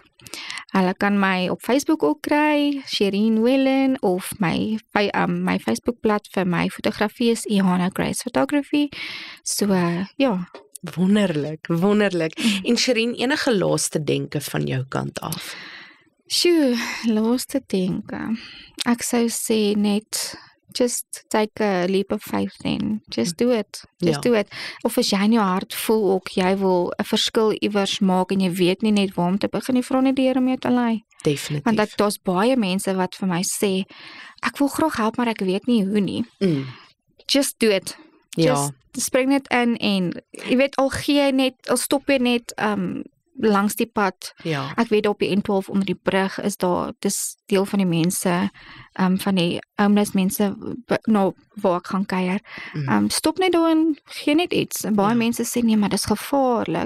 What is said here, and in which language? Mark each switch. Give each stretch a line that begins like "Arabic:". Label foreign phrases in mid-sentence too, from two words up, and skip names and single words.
Afrikaans: Hulle kan my op Facebook ook kry, Sherine Wellen, of my Facebookblad vir my fotografie is Ihana Grace Photography. So, ja. Wonderlik. En Sherine, enige laaste denke van jou kant af? Sjoe, laaste denke. Ek sou sê net,
English: just take a leap of faith then. Just do it. Do it.
Afrikaans: Of as jy in jou hart voel ook, jy wil 'n verskil iewers maak en jy weet nie net waar om te begin, jy vra net die Here om jou te lei. Definitief. Want daar's baie mense wat vir my sê, ek wil graag help, maar ek weet nie hoe nie.
English: Just do it.
Afrikaans: Just spring net in en jy weet, al stop jy net langs die pad. Ek weet op die N12 onder die brug is daar, dis deel van die mense, van die homeless mense waar ek gaan kuier. Stop net daar en gee net iets. Baie mense sê nee, maar dis gevaarlik.